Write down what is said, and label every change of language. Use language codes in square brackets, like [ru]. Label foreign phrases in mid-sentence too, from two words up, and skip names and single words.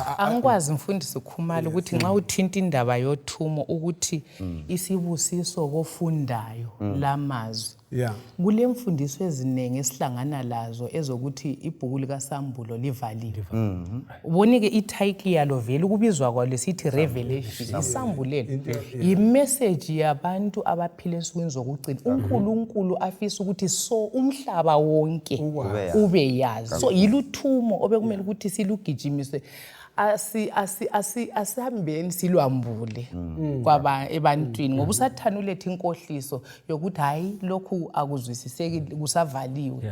[nd] Angikwazi mfundisi Khumalo ukuthi nxa uthinta indaba yothumo ukuthi isibusiso kofundayo lamazwi. Kule mfundiso ezinenge esihlangana lazo ezokuthi ibhuku likaSambulo livaliwe. Ubonike ititle yalo vele ukubizwa kwalo lesithi revelation. Isambulelo imessage yabantu abaphila esukwini zokugcina. uNkulunkulu afisa ukuthi so umhlaba wonke ube yazi. So yiluthumo obekumele ukuthi silugijimise. Asihambeni silwambule kwaba ebantwini ngoba usathana ulethe inkohliso yokuthi hayi lokhu akuzwisiseki kusavaliwe.